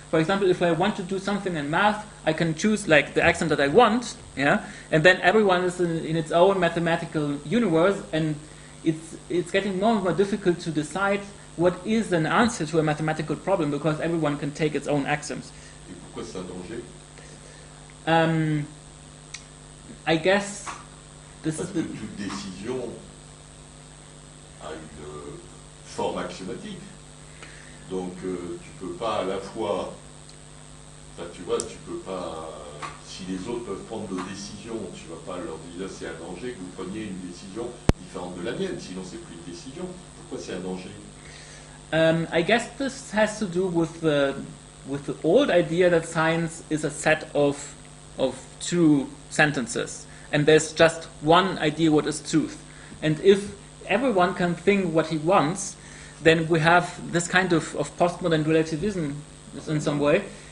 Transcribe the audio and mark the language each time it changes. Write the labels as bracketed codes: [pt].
[en] For example, if I want to do something in math, I can choose like the axiom that I want, yeah, and then everyone is in its own mathematical universe, and it's getting more and more difficult to decide what is an answer to a mathematical problem, because everyone can take its own axioms. [fr] Et pourquoi c'est un danger? [en] I guess this [fr] Parce [en] is [fr] que [en] the... [fr] toute décision a une forme axiomatique. Donc tu peux pas à la fois, enfin tu vois, tu peux pas, si les autres peuvent prendre nos décisions, tu vas pas leur dire c'est un danger que vous preniez une décision différente de la mienne, sinon c'est plus une décision. Pourquoi c'est un danger? [en] I guess this has to do with the old idea that science is a set of true sentences, and there's just one idea what is truth. And if everyone can think what he wants, then we have this kind of postmodern relativism in some way.